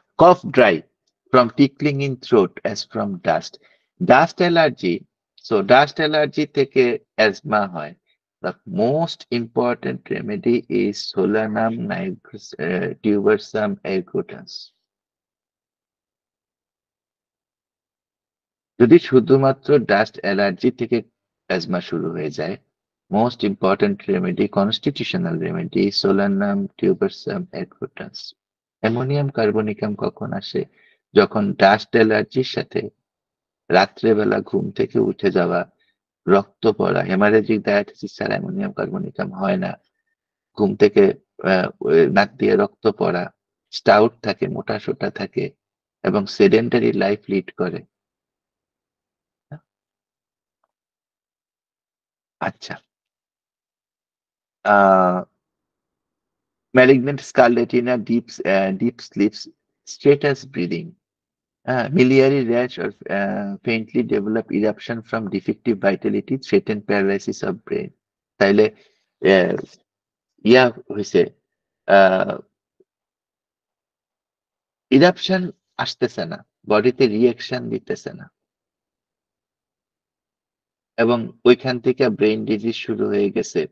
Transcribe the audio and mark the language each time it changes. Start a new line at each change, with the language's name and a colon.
English: Cough dry from tickling in throat as from dust.
Bangla: Dust allergy, so dust allergy থেকে asthma হয়।
English: The most important remedy is Solanum tubersum ergotatus.
Bangla: যদি শুধুমাত্র dust allergy থেকে asthma শুরু হয়ে যায়,
English: most important remedy, constitutional remedy,
Bangla: Solanum টিউবারসাম এরগোটাস। Ammonium carbonicum কখন আসে? যখন ডাস্ট অ্যালার্জির সাথে রাত্রেবেলা ঘুম থেকে উঠে যাওয়া, রক্ত পড়া, হেমারেজিক ডায়াথেসিস ছাড়া অ্যামোনিয়াম কার্বনিকাম হয় না। ঘুম থেকে নাক দিয়ে রক্ত পড়া, স্টাউট থাকে, মোটা সোটা থাকে এবং সেডেন্টারি লাইফ লিড করে।
English: আচ্ছা, ah malignant scarlatina, deep sleeps, status breathing, miliary rash or faintly developed eruption from defective vitality, threaten paralysis of brain.
Bangla: তাইলে আহ, ইয়া হয়েছে, ইরাপশন আসতেছে না, বডিতে রিয়াকশন দিতেছে না, এবং ওইখান থেকে ব্রেন ডিজিজ শুরু হয়ে গেছে।